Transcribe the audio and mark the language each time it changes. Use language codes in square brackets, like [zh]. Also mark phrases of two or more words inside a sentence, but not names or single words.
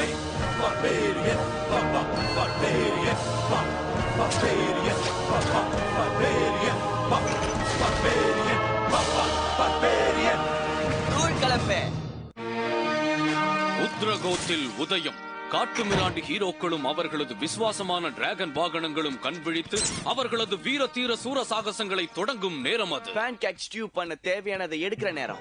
[en] Barbarian, Papa, barbarian, barbarian, Papa, barbarian, barbarian, Papa, barbarian. [ta] தூள் கலப்பே. உத்ரகோத்தில் உதயம். காட்டுமிராண்டி ஹீரோக்களும் அவர்களது விசுவாசமான டிராகன் வாகனங்களும் கண்விழித்து அவர்களது வீர தீர சூர சாகசங்களை தொடங்கும் நேரம் அது. [en] pancake stew [ta] பண்ண தேவையானதை எடுக்கிற நேரம்.